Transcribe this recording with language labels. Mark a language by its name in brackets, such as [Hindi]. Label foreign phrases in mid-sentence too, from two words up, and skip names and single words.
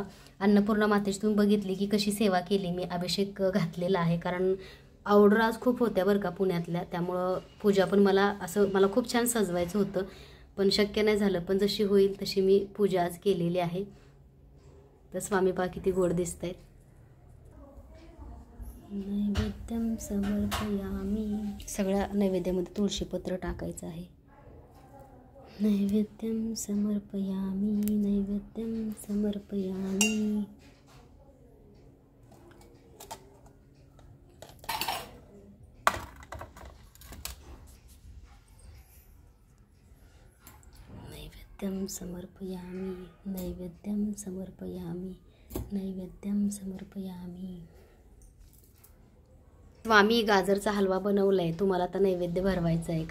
[Marathi] अन्नपूर्णा मातेची तुम्ही बघितली की कशी सेवा केली मी, अभिषेक घातलेला आहे, कारण ऑर्डर आज खूप होत्या बरं का पुण्यातल्या. त्यामुळं पूजा पण मला खूप छान सजवायचं होतं, पण शक्य नाही झालं. पण जशी होईल तशी मी पूजा आज केलेली आहे. तर स्वामी पहा किती गोड दिसत आहेत. [Sanskrit] नैवेद्यम समर्पयामी. [Marathi] सगळ्या नैवेद्यामध्ये तुळशीपत्र टाकायचं आहे. [Sanskrit] नैवेद्यम समर्पयामी, नैवेद्यम समर्पयामी. नैवेद्यम समर्पयामी, नैवेद्यम समर्पयामी, नैवेद्यम समर्पयामी. [Marathi] स्वामी गाजरचा हलवा बनवलाय, तुम्हाला आता नैवेद्य भरवायचा आहे.